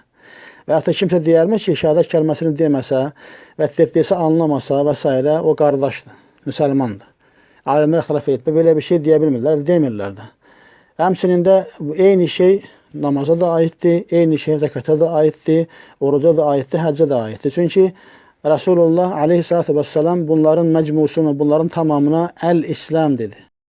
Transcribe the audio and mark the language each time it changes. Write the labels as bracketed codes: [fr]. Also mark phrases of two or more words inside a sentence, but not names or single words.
[az] Və hətta kimsə deyərmi ki, şəhadət kəlməsini deməsə və desə anlamasa və s. o qardaşdır, müsəlmandır. Alimlər ixtilaf edib, belə bir şey deyə bilmirlər, demirlər də. Həmçinin də eyni şey namaza da aiddir, eyni şey zəkata da aiddir, oruca da aiddir, həccə də aiddir. [tr] Çünki Resulullah [ar] عليه الصلاة والسلام [tr] bunların mecmusunu, bunların tamamına el-İslam dedi.